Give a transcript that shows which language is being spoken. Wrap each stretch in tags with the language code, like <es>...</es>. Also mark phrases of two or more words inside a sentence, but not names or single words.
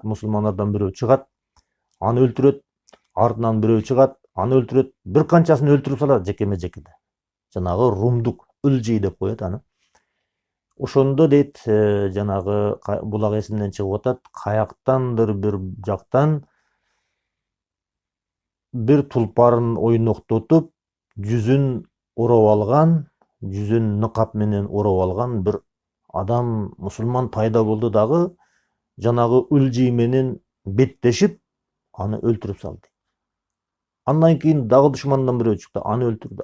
<ky>Мусулмандардан бирөө чыгат, аны өлтүрөт, артынан бирөө чыгат, аны өлтүрөт, бир канчасын өлтүрүп салат жекеме-жекеде. Жанагы румдук ылжый деп коет аны. Ошондо дейт, жанагы булак эсимден чыгып атат, каяктандыр бир жактан bir tulparın oynoktotуп, жүзүн урап алган, жүзүн ныкап менен урап алган bir адам, мусулман пайда болду дагы, жанагы Үлжи менен беттешип, аны өлтүрүп салды. Андан кийин дагы душмандан бирөө чыкты, аны өлтүрдү.</ky>